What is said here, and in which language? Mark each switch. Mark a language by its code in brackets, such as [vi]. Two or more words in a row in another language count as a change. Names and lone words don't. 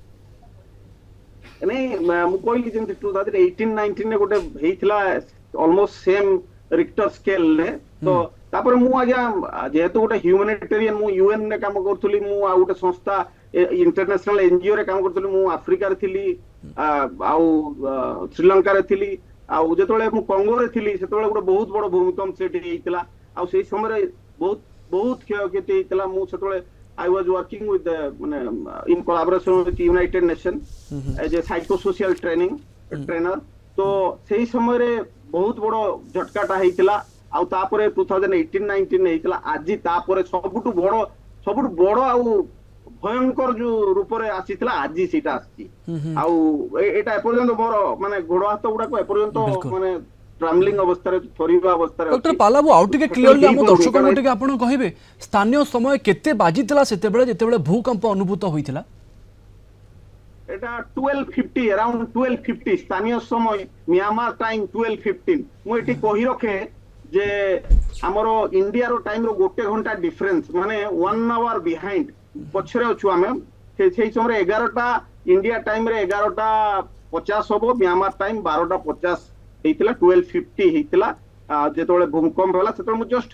[or] ନାଇଁ ମୁଁ କହିଲି ଯେମିତି 2018-19 ରେ ଗୋଟେ ହେଇଥିଲା [en] almost same Richter scale [or] ତ ତାପରେ ମୁଁ ଆଜ୍ଞା ଯେହେତୁ ଗୋଟେ ହ୍ୟୁମାନିଟେରିଆନ ମୁଁ ୟୁଏନ ରେ କାମ କରୁଥିଲି ମୁଁ ଆଉ ଗୋଟେ ସଂସ୍ଥା [en] international NGO [or] ରେ କାମ କରୁଥିଲି ମୁଁ ଆଫ୍ରିକାରେ ଥିଲି ଆଉ ଶ୍ରୀଲଙ୍କାରେ ଥିଲି ଆଉ ଯେତେବେଳେ ମୁଁ କଙ୍ଗୋରେ ଥିଲି ସେତେବେଳେ ଗୋଟେ ବହୁତ ବଡ ଭୂମିକମ୍ପ ସେଠି ହେଇଥିଲା ଆଉ ସେଇ ସମୟରେ ବହୁତ ବହୁତ କ୍ଷୟକ୍ଷତି ହେଇଥିଲା ମୁଁ ସେତେବେଳେ [en] I was working with in collaboration with United Nations as a psychosocial trainer [or] तो ସେଇ ସମୟରେ ବହୁତ ବଡ ଝଟକାଟା ହେଇଥିଲା ଆଉ ତାପରେ 2018-19 ହେଇଥିଲା ଆଜି ତାପରେ ସବୁଠୁ ବଡ ଆଉ ଭୟଙ୍କର ଯୋଉ ରୂପରେ ଆସିଥିଲା ଆଜି ସେଇଟା ଆସିଛି ଆଉ ଏଇଟା ଏପର୍ଯ୍ୟନ୍ତ ମୋର ମାନେ ଗୋଡ ହାତ ଗୁଡାକ ଏପର୍ଯ୍ୟନ୍ତ ମାନେ ଟ୍ରାମ୍ବଲିଂ ଅବସ୍ଥାରେ ଥରିବା ଅବସ୍ଥାରେ ଡକ୍ଟର ପାଲାବୁ ଆଉ ଟିକେ କ୍ଲିୟରଲି ଆମ ଦର୍ଶକଙ୍କୁ ଟିକେ ଆପଣ କହିବେ ସ୍ଥାନୀୟ ସମୟ କେତେ ବାଜିଥିଲା ସେତେବେଳେ ଯେତେବେଳେ ଭୂକମ୍ପ ଅନୁଭୂତ ହୋଇଥିଲା [bn] এটা 12:50 around 12:50 স্থানীয় সময় মিয়ানমার টাইম 12:15 [or] ମୁଁ ଏଠି କହି ରଖେ ଯେ ଆମର ଇଣ୍ଡିଆର ଟାଇମ ର ଗୋଟେ ଘଣ୍ଟା ଡିଫରେନ୍ସ ମାନେ [en] 1 hour behind [or] ପଛରେ ଅଛୁ ଆମେ ସେଇ ସମୟରେ 11ଟା ଇଣ୍ଡିଆ ଟାଇମ ରେ 11:50 ହବ ମିଆଁମାର ଟାଇମ 12:50 ହେଇଥିଲା 12:50 ହେଇଥିଲା ଯେତେବେଳେ ଭୂମିକମ୍ପ ହେଲା ସେତେବେଳେ ମୁଁ ଜଷ୍ଟ